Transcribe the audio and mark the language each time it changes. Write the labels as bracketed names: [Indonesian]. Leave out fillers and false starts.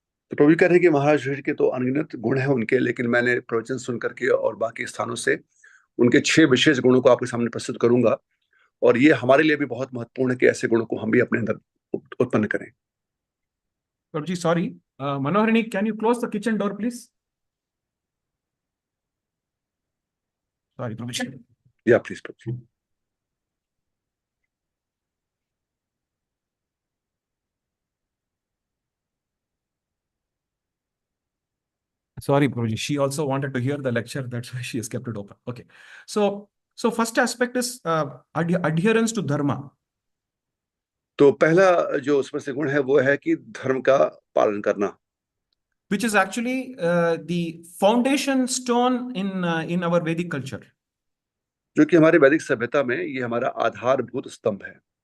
[Hindi] तो प्रभु कह रहे हैं कि महाराज युधिष्ठिर के तो अनगिनत गुण हैं उनके, लेकिन मैंने प्रवचन सुन करके और बाकी स्थानों से उनके 6 विशेष गुणों को आपके सामने प्रस्तुत करूंगा, और ये हमारे लिए भी बहुत महत्वपूर्ण है कि ऐसे गुणों को हम भी अपने अंदर उत्पन्न करें। [English] Prabhuji, sorry. Manoharini, can you close the kitchen door, please? Sorry, Prabhuji. [Hindi] या please Prabhu. [English] Sorry, Prabhuji. She also wanted to hear the lecture. That's why she has kept it open. Okay. So first aspect is adherence to dharma. [Hindi] तो पहला जो उसमें से गुण है वो है कि धर्म का पालन करना, [English] which is actually the foundation stone in our Vedic culture. [Hindi] जो कि हमारे वैदिक सभ्यता में ये हमारा आधारभूत स्तंभ है।